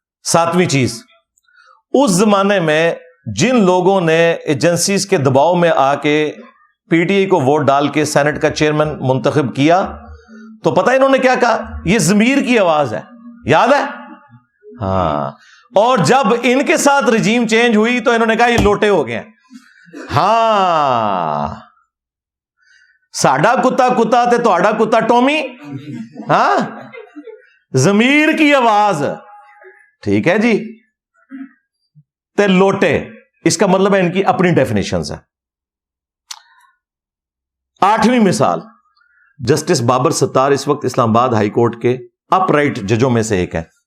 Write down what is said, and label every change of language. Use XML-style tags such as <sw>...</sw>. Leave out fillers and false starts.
<ur>ساتویں چیز, اس زمانے میں جن لوگوں نے ایجنسیز کے دباؤ میں آ کے پی ٹی آئی کو ووٹ ڈال کے سینٹ کا چیئرمین منتخب کیا, تو پتہ انہوں نے کیا کہا, یہ ضمیر کی آواز ہے, یاد ہے؟ ہاں. اور جب ان کے ساتھ رجیم چینج ہوئی تو انہوں نے کہا یہ لوٹے ہو گئے.</ur> <pa>ہاں, ساڈا کتا کتا تے تہاڈا کتا ٹومی.</pa> <ur>ہاں, ضمیر کی آواز, ٹھیک ہے جی, تے لوٹے, اس کا مطلب ہے ان کی اپنی ڈیفینیشنز ہیں. 8ویں مثال, جسٹس بابر ستار اس وقت اسلام آباد ہائی کورٹ کے اپ رائٹ ججوں میں سے ایک ہے.</ur>